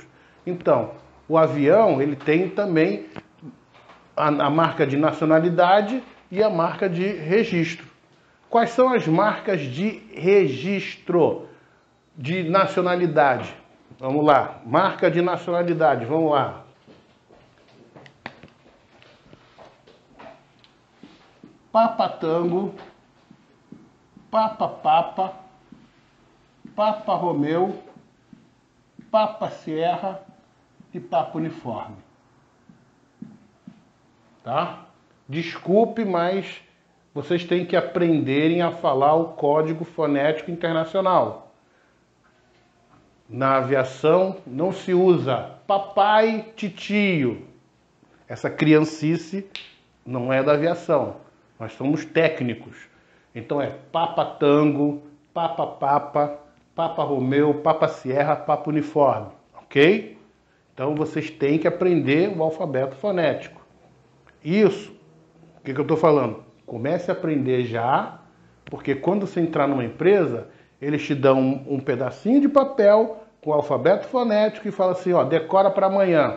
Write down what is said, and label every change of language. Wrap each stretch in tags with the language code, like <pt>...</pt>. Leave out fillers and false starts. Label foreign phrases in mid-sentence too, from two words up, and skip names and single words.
<pt>Então, o avião ele tem também a marca de nacionalidade e a marca de registro. Quais são as marcas de registro de nacionalidade? Vamos lá, marca de nacionalidade, vamos lá. Papa Tango, Papa Papa, Papa Romeu, Papa Sierra e Papa Uniforme. Tá? Desculpe, mas vocês têm que aprenderem a falar o código fonético internacional. Na aviação não se usa papai, titio. Essa criancice não é da aviação. Nós somos técnicos. Então é Papa Tango, Papa Papa, Papa Romeu, Papa Sierra, Papa Uniforme, ok? Então vocês têm que aprender o alfabeto fonético. Isso, o que eu estou falando? Comece a aprender já, porque quando você entrar numa empresa, eles te dão um pedacinho de papel com o alfabeto fonético e fala assim, ó, decora para amanhã.</pt>